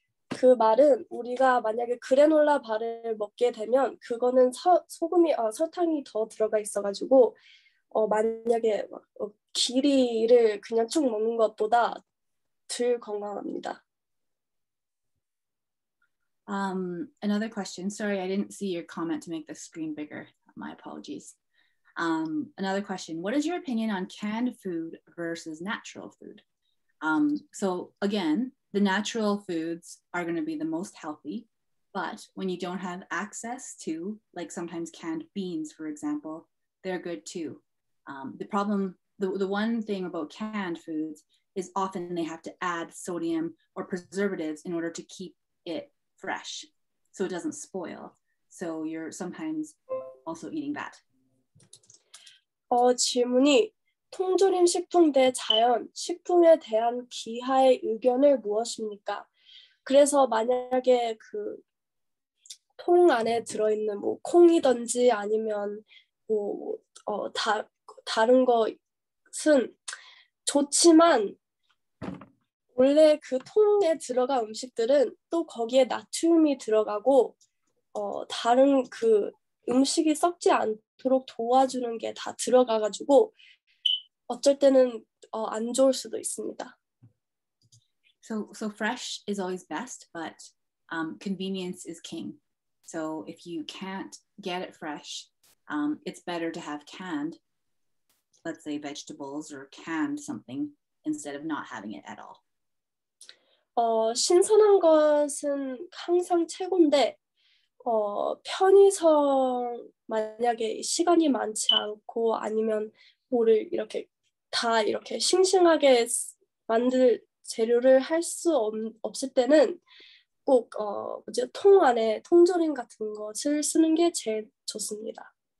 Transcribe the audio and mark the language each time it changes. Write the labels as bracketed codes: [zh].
[ko] 그 말은 우리가 만약에 그래놀라 바를 먹게 되면 그거는 설탕이 더 들어가 있어가지고 만약에 기리를 그냥 쭉 먹는 것보다 덜 건강합니다. [en] Another question. Sorry, I didn't see your comment to make the screen bigger. My apologies. Another question. What is your opinion on canned food versus natural food? So again, the natural foods are going to be the most healthy, but when you don't have access to, like sometimes canned beans, for example, they're good too. The problem, the one thing about canned foods is often they have to add sodium or preservatives in order to keep it fresh, so it doesn't spoil. So you're sometimes also eating that. [ko] 질문이 통조림 식품 대 자연 식품에 대한 기하의 의견을 무엇입니까? 그래서 만약에 그 통 안에 들어있는 뭐 콩이든지 아니면 뭐 다른 것은 좋지만 원래 그 통에 들어간 음식들은 또 거기에 나트륨이 들어가고 다른 그 음식이 썩지 않도록 도와주는 게 다 들어가가지고 어쩔 때는 안 좋을 수도 있습니다. [en] So fresh is always best, but convenience is king. So if you can't get it fresh, it's better to have canned, let's say vegetables or canned something instead of not having it at all. [ko] 신선한 것은 항상 최고인데 편의성 만약에 시간이 많지 않고 아니면 뭐를 이렇게 다 이렇게 싱싱하게 만들 재료를 할 수 없을 때는 꼭 통 안에 통조림 같은 것을 쓰는 게 제일 좋습니다.